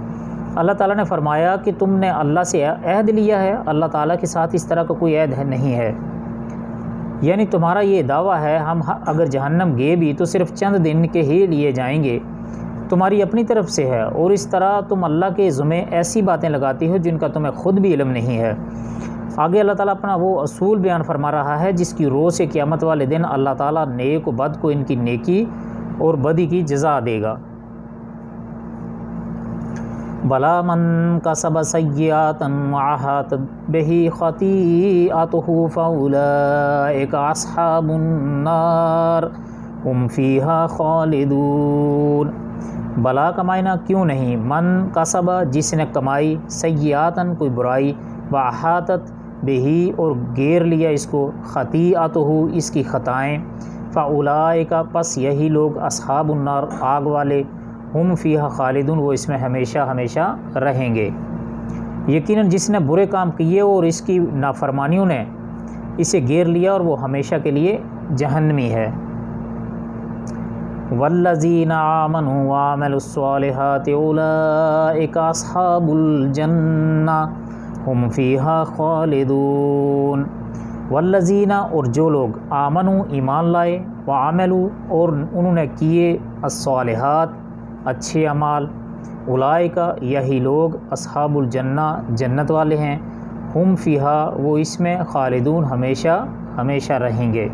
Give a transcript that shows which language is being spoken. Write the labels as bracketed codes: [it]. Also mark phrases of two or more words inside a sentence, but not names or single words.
[ur] اللہ تعالیٰ نے فرمایا کہ تم نے اللہ سے عہد لیا ہے، اللہ تعالیٰ کے ساتھ اس طرح کا کوئی عہد نہیں ہے، یعنی تمہارا یہ دعویٰ ہے ہم اگر جہنم گئے بھی تو صرف چند دن کے ہی لیے جائیں گے، تمہاری اپنی طرف سے ہے، اور اس طرح تم اللہ کے ذمے ایسی باتیں لگاتی ہو جن کا تمہیں خود بھی علم نہیں ہے۔ آگے اللہ تعالیٰ اپنا وہ اصول بیان فرما رہا ہے جس کی روح سے قیامت والے دن اللہ تعالیٰ نیک و بد کو ان کی نیکی اور بدی کی جزا دے گا۔ [ar] بلا من کسب سیئات وأحاطت به خطیئته فأولئک اصحاب النار هم فیها خالدون۔ [ur] بلا کا معنی کیوں نہیں، [ar] من کسب [ur] جس نے کمائی، سیئاتن کوئی برائی، [ar] وأحاطت بہی [ur] اور گیر لیا اس کو، خطیئته اس کی خطائیں، فأولئک پس یہی لوگ، [ar] اصحاب النار [ur] آگ والے، [ar] ہم فیہا خالدون [ur] وہ اس میں ہمیشہ ہمیشہ رہیں گے۔ یقیناً جس نے برے کام کیے اور اس کی نافرمانیوں نے اسے گیر لیا اور وہ ہمیشہ کے لیے جہنمی ہے۔ [ar] والذین آمنوا وعملوا الصالحات اولئک اصحاب الجنہ ہم فیہا خالدون۔ [ur] والذین اور جو لوگ آمنوا ایمان لائے، وعملوا اور انہوں نے کیے، الصالحات اچھے اعمال، اولئک یہی لوگ، [ar] اصحاب الجنہ [ur] جنت والے ہیں، [ar] ہم فیہا [ur] وہ اس میں، خالدون ہمیشہ ہمیشہ رہیں گے۔